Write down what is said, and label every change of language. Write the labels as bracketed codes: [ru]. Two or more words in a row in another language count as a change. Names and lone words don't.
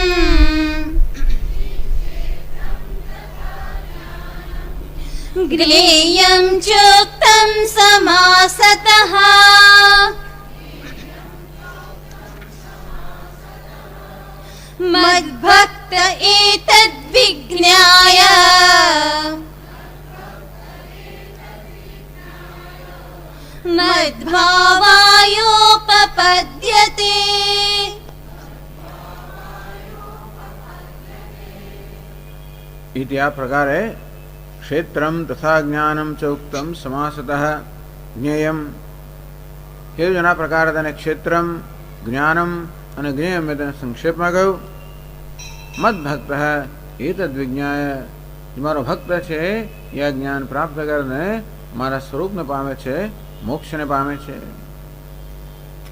[sa] ज्ञेयं चोक्तं समासतः मद्भक्त एतद्विज्ञाय मद्भावायोपपद्यते। इति या प्रकारे क्षेत्रं तथा ज्ञानं चोक्तं समासतः ज्ञेयं [gu] એ જ એના પ્રકાર તેને ક્ષેત્રમ જ્ઞાનમ અને જ્ઞેયમ એ તેને સંક્ષેપમાં કહ્યું. [sa] મદભક્ત એ તદ્વિજ્ઞાય, [gu] મારો ભક્ત છે એ આ જ્ઞાન પ્રાપ્ત કરીને મારા સ્વરૂપને પામે છે, મોક્ષને પામે છે.